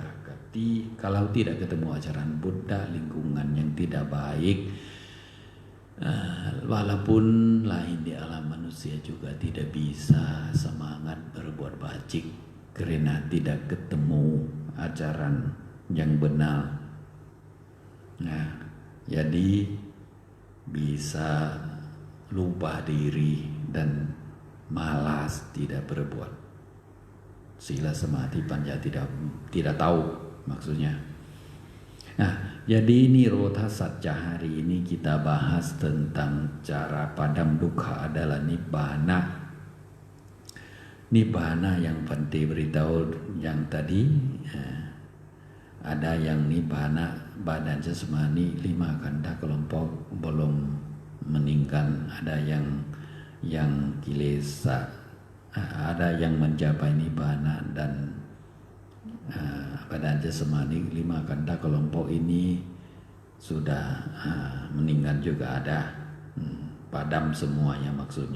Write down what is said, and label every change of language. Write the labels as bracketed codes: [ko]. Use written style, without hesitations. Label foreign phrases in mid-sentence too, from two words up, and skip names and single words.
[id] Kalau tidak ketemu ajaran Buddha, lingkungan yang tidak baik, walaupun lahir di alam manusia juga tidak bisa semangat berbuat bajik karena tidak ketemu ajaran yang benar. Nah, jadi bisa lupa diri dan malas tidak berbuat. Sila samadhi panya tidak tahu maksudnya. Nah, jadi Nirodha Satya hari ini kita bahas tentang cara padam dukkha adalah nibbana. Nibbana yang Bhante beritahu yang tadi, ada yang nibbana badan jasmani 5 kanda kelompok belum meninggal, ada yang kilesa, ada yang mencapai nibbana dan badan jasmani 5 kanda kelompok ini sudah meninggal juga ada, padam semuanya maksudnya.